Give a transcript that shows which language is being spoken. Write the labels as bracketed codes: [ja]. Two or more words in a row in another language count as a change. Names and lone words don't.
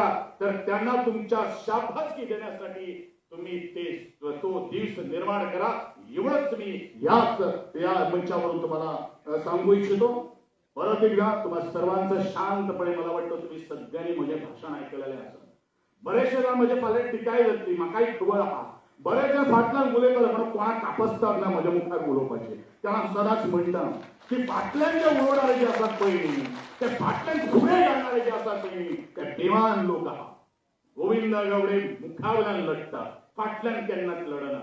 [mr] तर त्यांना तुमच्या शाबासकी देण्यासाठी तुम्ही तो दिवस निर्माण करा. एवढंच मी या मंचावरून तुम्हाला सांगू इच्छितो. परत एकदा तुम्हाला सर्वांचं शांतपणे, मला वाटतं तुम्ही सगळ्यांनी म्हणजे भाषण ऐकलेले असं बरेचशा म्हणजे [kok] पाले टिकाय जातली म्हाकाय खबर आहा. बरेचशा फाटल्यान उलयतले म्हणून कोणाक कापसतात ना म्हज्या मुखार उलोवपाचें. तेन्ना सदांच म्हणटा की फाटल्यान जे उलोवणारे जे आसात पळय ते फाटल्यान फुडें घालणारे जे आसात पळय ते बेमान लोक आहा. गोविंद गावडे मुखावयल्यान लढटा, फाटल्यान केन्नाच लढना.